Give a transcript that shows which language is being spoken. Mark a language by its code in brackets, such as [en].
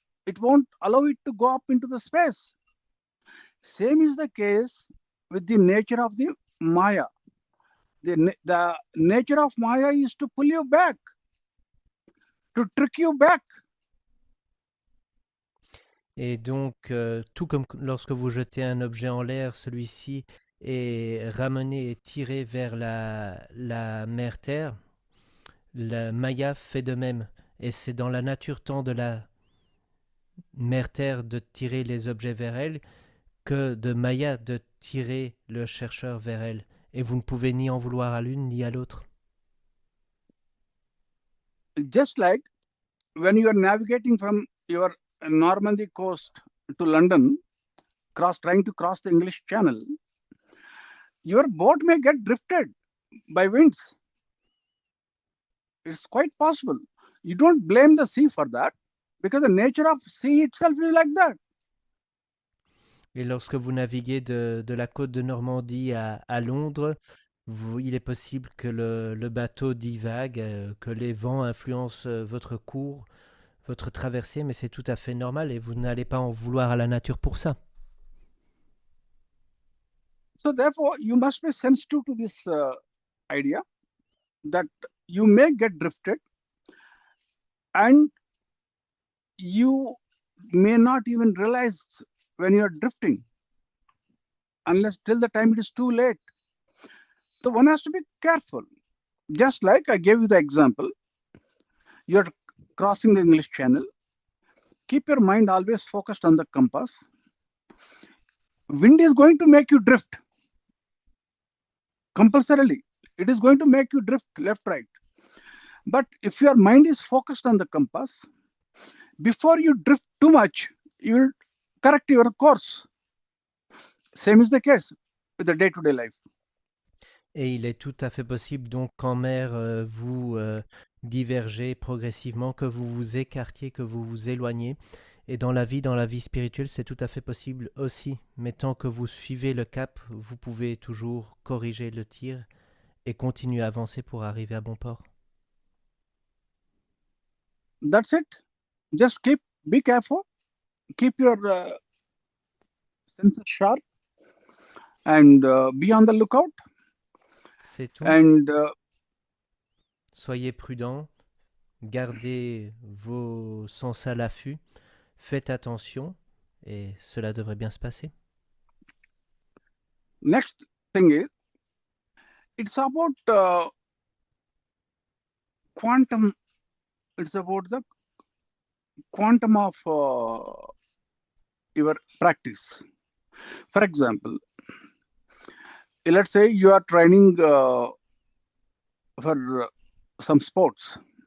[en] It won't allow it to go up into the space. Same is the case with the nature of the Maya. The nature of Maya is to pull you back, to trick you back. [fr] Et donc, tout comme lorsque vous jetez un objet en l'air, celui-ci est ramené et tiré vers la mer Terre. La Maya fait de même. Et c'est dans la nature tant de la mer Terre de tirer les objets vers elle que de Maya de tirer le chercheur vers elle. Et vous ne pouvez ni en vouloir à l'une ni à l'autre. [en] Just like when you are navigating from your Normandy coast to London, trying to cross the English Channel, your boat may get drifted by winds. It's quite possible. You don't blame the sea for that, because the nature of sea itself is like that. [fr] Et lorsque vous naviguez de la côte de Normandie à Londres, il est possible que le bateau divague, que les vents influencent votre cours, votre traversée, mais c'est tout à fait normal et vous n'allez pas en vouloir à la nature pour ça. [en] So therefore, you must be sensitive to this idea that you may get drifted and you may not even realize when you are drifting unless till the time it is too late. So one has to be careful. Just like I gave you the example, you're crossing the English Channel. Keep your mind always focused on the compass. Wind is going to make you drift. Compulsorily, it is going to make you drift left, right. But if your mind is focused on the compass, before you drift too much, you will correct your course. Same is the case with the day-to-day life. [fr] Et il est tout à fait possible donc qu'en mer, vous divergez progressivement, que vous vous écartiez, que vous vous éloignez. Et dans la vie spirituelle, c'est tout à fait possible aussi. Mais tant que vous suivez le cap, vous pouvez toujours corriger le tir et continuer à avancer pour arriver à bon port. [en] That's it. Just be careful. Keep your senses sharp. and be on the lookout. [fr] C'est tout. [en] And [fr] Soyez prudents, gardez vos sens à l'affût, faites attention et cela devrait bien se passer. [en] next thing is, it's about quantum. It's about the quantum of your practice. For example, let's say you are training for some sports.